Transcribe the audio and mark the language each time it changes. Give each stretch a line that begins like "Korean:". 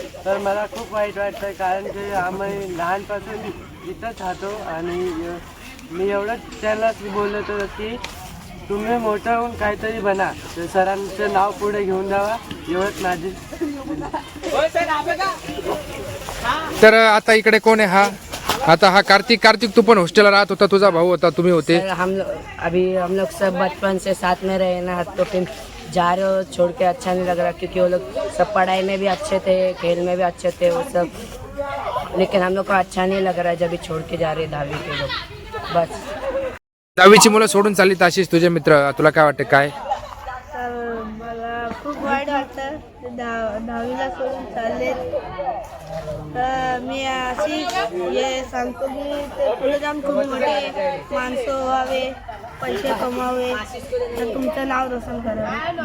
Marathi: तर मला खूप वाईट वाटतंय, कारण की आम्ही लहानपासून इथंच राहतो आणि मी एवढंच त्याला बोलत होतो की तुम्ही मोठं होऊन काहीतरी बना, तर सरांचं नाव पुढे घेऊन जावा, एवढंच माझी. तर आता इकडे कोण आहे? आता हा कार्तिक. तू पण हॉस्टेलला राहत होता, तुझा भाऊ होता, तुम्ही होते.
Hindi: हम लोग सब बचपन से साथ में रहे ना, तो फिर जा रहे हो छोड़ के अच्छा नहीं लग रहा, क्योंकि वो लोग सब पढ़ाई में भी अच्छे थे, खेल में भी अच्छे थे वो सब, लेकिन हम लोग को अच्छा नहीं लग रहा है जब छोड़ के जा रहे 10वीं के लोग. बस
Marathi: 10वीची मुलं सोडून चालली तशीच तुझे मित्र, तुला काय वाटतं? काय तर मला खूप वाईट वाटतं, 10वीला सोडून चालले. तर मी अशी हे सांगतो की ते पुढे जाऊन खूप मोठे माणसं व्हावे, पैसे कमावे, तर तुमचं नाव रोशन करावं.